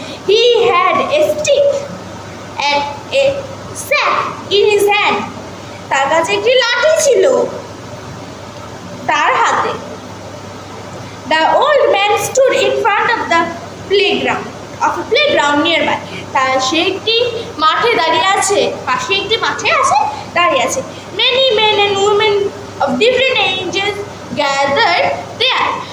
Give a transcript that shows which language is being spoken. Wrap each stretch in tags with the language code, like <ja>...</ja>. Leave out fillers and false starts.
<en>He had a stick and a sack in his hand.</en> <bn>তার কাছে একটি লাঠি ছিল তার হাতে।</bn> <en>The old man stood in front of the playground. of a playground nearby.</en> <bn>তার সে একটি মাঠে দাঁড়িয়ে আছে, পাশে একটি মাঠে আছে দাঁড়িয়ে আছে।</bn> <en>Many men and women of different ages gathered there.</en>